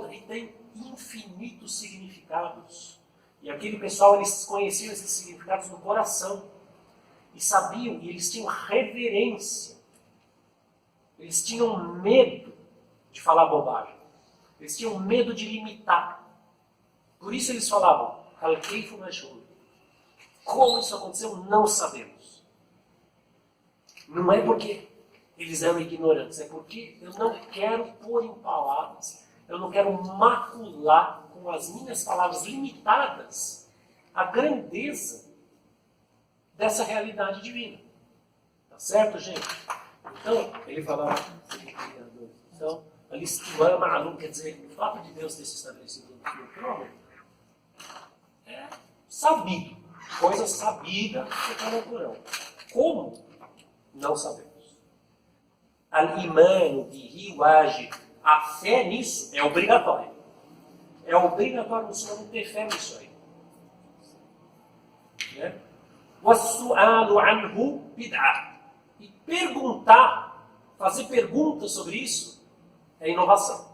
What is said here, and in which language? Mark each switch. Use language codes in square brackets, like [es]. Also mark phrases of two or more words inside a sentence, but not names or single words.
[pt] E tem infinitos significados. E aquele pessoal, eles conheciam esses significados no coração. E sabiam, e eles tinham reverência. Eles tinham medo de falar bobagem. Eles tinham medo de limitar. Por isso eles falavam, [ar] al-kayfu majhul. [pt] Como isso aconteceu, não sabemos. Não é porque eles eram ignorantes, é porque eu não quero pôr em palavras, eu não quero macular com as minhas palavras limitadas a grandeza dessa realidade divina. Tá certo, gente? Então, ele falava, então, [ar] al-istiwa ma'lum, [pt] quer dizer, o fato de Deus ter se estabelecido no trono é sabido, coisa sabida que está no Corão. Como? Não sabemos. [ar] Al-imanu bihi wajib. [pt] A fé nisso é obrigatória. É obrigatório o muçulmano ter fé nisso aí. Né? [ar] Was-su'alu anhu bid'ah. [pt] E perguntar, fazer perguntas sobre isso, é inovação.